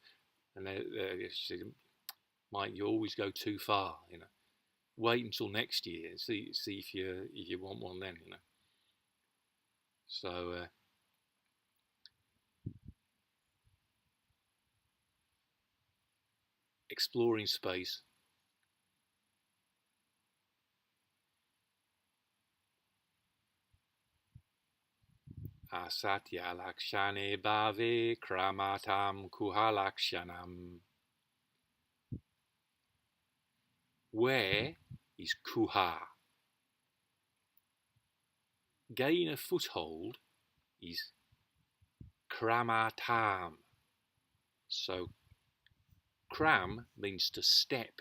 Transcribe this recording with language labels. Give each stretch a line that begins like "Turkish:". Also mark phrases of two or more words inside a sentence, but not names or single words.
English: And she said, Mike, you always go too far. Wait until next year and see if you want one then. So exploring space.
Sanskrit: असति अलक्षणे भावे क्रमतां कुह लक्षणम्.
English: Where is kuha? Gain a foothold is kramatāṃ. So kram means to step.